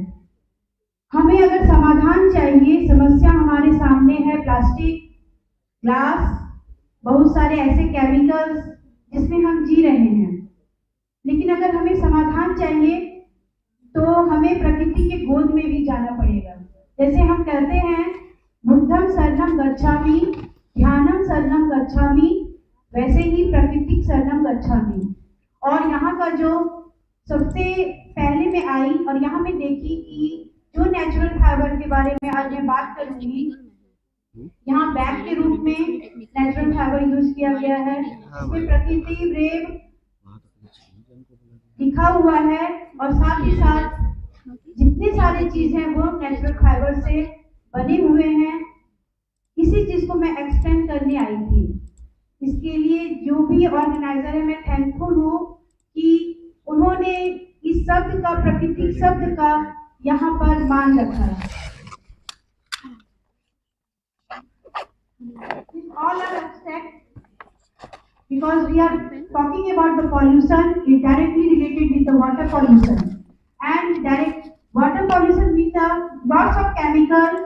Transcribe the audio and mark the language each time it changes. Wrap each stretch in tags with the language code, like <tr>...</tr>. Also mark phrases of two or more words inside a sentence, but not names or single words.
<hi>हमें अगर समाधान चाहिए, समस्या हमारे सामने है, प्लास्टिक, ग्लास, बहुत सारे ऐसे केमिकल्स जिसमें हम जी रहे हैं, लेकिन अगर हमें समाधान चाहिए तो हमें प्रकृति के गोद में भी जाना पड़ेगा। जैसे हम कहते हैं</hi> <pi>बुद्धम शरणम गच्छामि, ध्यानम शरणम गच्छामि,</pi> <hi>वैसे ही</hi> <pi>प्रकृतिक शरणम गच्छामि।</pi> <hi>और यहाँ का जो सबसे पहले में आई और यहाँ में देखी कि जो</hi> <en>natural fiber</en> <hi>के बारे में आज मैं बात करूंगी, यहाँ बैग के रूप में</hi> <en>natural fiber use</en> <hi>किया गया है, इसमें प्रकृति ब्रेव लिखा हुआ है और साथ ही साथ जितने सारे चीज हैं वो</hi> <en>natural fiber</en> <hi>से बने हुए हैं। इसी चीज को मैं एक्सप्लेन करने आई थी। इसके लिए जो भी ऑर्गेनाइजर है, मैं थैंकफुल हूँ कि उन्होंने इस शब्द का, प्रकृति शब्द का यहाँ पर मान रखा है।</hi> <en>All are abstract because we are talking about the pollution is directly related with the water pollution. And direct water pollution means lots of chemical.</en>